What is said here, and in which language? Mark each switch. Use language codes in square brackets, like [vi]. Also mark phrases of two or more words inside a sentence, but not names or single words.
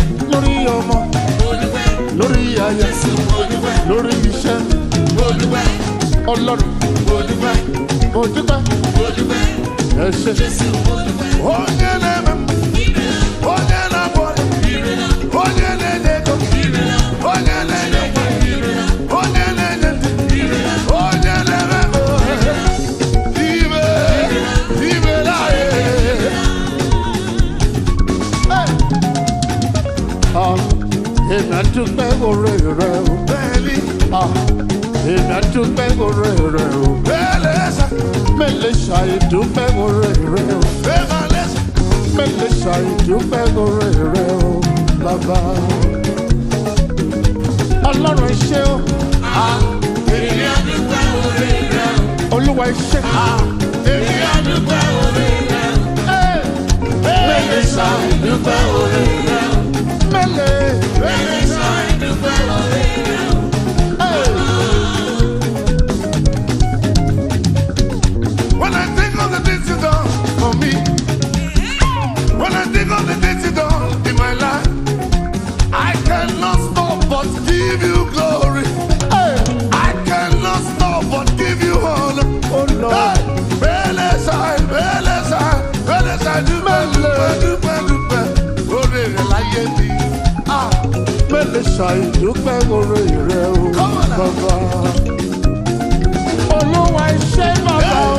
[yo] lórí ọmọ, lórí aya, lórí iṣẹ́, Ọlọ́run, mo dúpẹ́, ẹ ṣé. [ig] Onye na-eme mma, onye na-abụ ọnụ, onye na-enye ego, onye na-enye nwa, onye na-enye ndị, onye na-eme ibe laye. [yo] Èmi á dúpẹ́ oore rẹ o. Bẹ́ẹ̀ni. Èmi á dúpẹ́ oore rẹ o. Bẹ́ẹ̀lẹ́sà. Mẹ́lẹ̀ ṣàìdúpẹ́ oore rẹ o. Bẹ́ẹ̀lẹ́sà. Mẹ́lẹ̀ ṣàìdúpẹ́ oore rẹ o. Bàbá. Ọlọ́run ẹ ṣé o. Èmi á dúpẹ́ oore rẹ o. Olúwa ẹ ṣé. Èmi á dúpẹ́ oore rẹ o. Mẹ́lẹ̀ ṣàìdúpẹ́ oore rẹ o. Mẹ́lẹ̀ ṣàìdúpẹ́ oore rẹ o. [en] When I think of the things you done for me, when I think of the things you done in my life, I cannot stop but give you glory. I cannot stop but give you honor. Oh Lord, [yo] Belesai, dúpẹ́, oore rẹ láyé mi. Belesai, dúpẹ́ oore rẹ o, bàbá. Olúwa ẹ ṣé bàbá o.